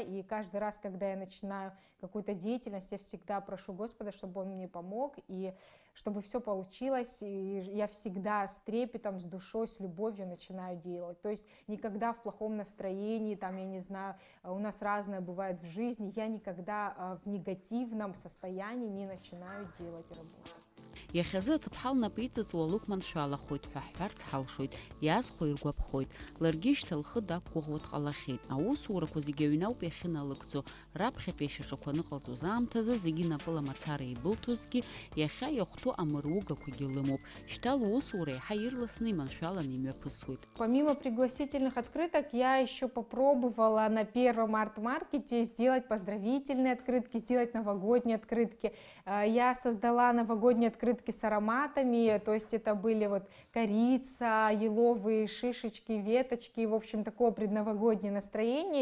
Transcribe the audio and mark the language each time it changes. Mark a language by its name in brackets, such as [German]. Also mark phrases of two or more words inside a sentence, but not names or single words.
[Russian] И каждый раз, когда я начинаю какую-то деятельность, я всегда прошу Господа, чтобы Он мне помог, и чтобы все получилось. И я всегда с трепетом, с душой, с любовью начинаю делать. То есть никогда в плохом настроении, там, я не знаю, у нас разное бывает в жизни, я никогда в негативном состоянии не начинаю делать работу. [Abkhazian] Иахьазы аҭыԥҳа лнапы иҵыҵуа лықәманшәалахоит ҳәа ҳҳәарц ҳалшоит, иаазхәо иргәаԥхоит, ларгьы шьҭа лхы дақәгәыӷуа дҟалахьеит. Аусурақәа зегьы аҩны ауп иахьыналыгӡо, раԥхьатәи ашьаҿақәа ныҟалҵоз аамҭазы зегьы напыла мацара еибылҭозгьы, иахьа иахәҭоу амыругақәагьы лымоуп. Шьҭа лусура еиҳа ирласны иманшәаланы имҩаԥысуеит. [Russian] Помимо пригласительных открыток, я еще попробовала на первом арт-маркете сделать поздравительные открытки, сделать новогодние открытки. Я создала новогодние открытки с ароматами, то есть это были вот корица, еловые шишечки, веточки, в общем, такое предновогоднее настроение.